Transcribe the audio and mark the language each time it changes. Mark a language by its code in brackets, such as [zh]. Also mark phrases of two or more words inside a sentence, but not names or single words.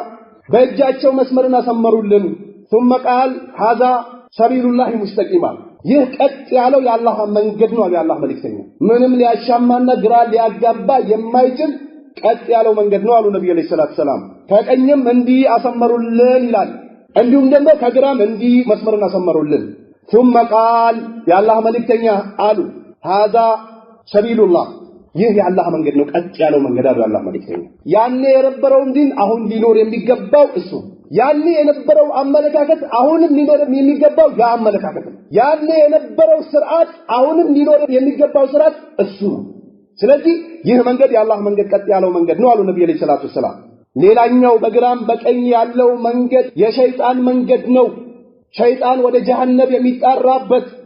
[am] በእጃቸው መስመርን አሰመሩልን። [ar] ثم قال هذا سبيل الله مستقيما [am] ይህ ቀጥ ያለው የአላህ መንገድ ነው አለ የአላህ መልእክተኛ። ምንም ሊያሻማና ግራ ሊያጋባ የማይችል ቀጥ ያለው መንገድ ነው አሉ ነብዩ [ar] عليه الصلاة والسلام። [am] ከቀኝም እንዲህ አሰመሩልን ይላል፣ እንዲሁም ደግሞ ከግራም እንዲህ መስመርን አሰመሩልን። [ar] ثم قال [am] የአላህ መልእክተኛ አሉ هذا [ar] سبيل الله [am] ይህ የአላህ መንገድ ነው ቀጥ ያለው መንገድ አሉ የአላህ መልእክተኛ። ያኔ የነበረው ዲን አሁን ሊኖር የሚገባው እሱ፣ ያኔ የነበረው አመለካከት አሁንም ሊኖር የሚገባው ያ አመለካከት ነው። ያኔ የነበረው ስርዓት አሁንም ሊኖር የሚገባው ስርዓት እሱ ነው። ስለዚህ ይህ መንገድ የአላህ መንገድ ቀጥ ያለው መንገድ ነው አሉ ነብዩ [ar] عليه الصلاة والسلام። [am] ሌላኛው በግራም በቀኝ ያለው መንገድ የሸይጣን መንገድ ነው። ሸይጣን ወደ ጀሃነም የሚጣራበት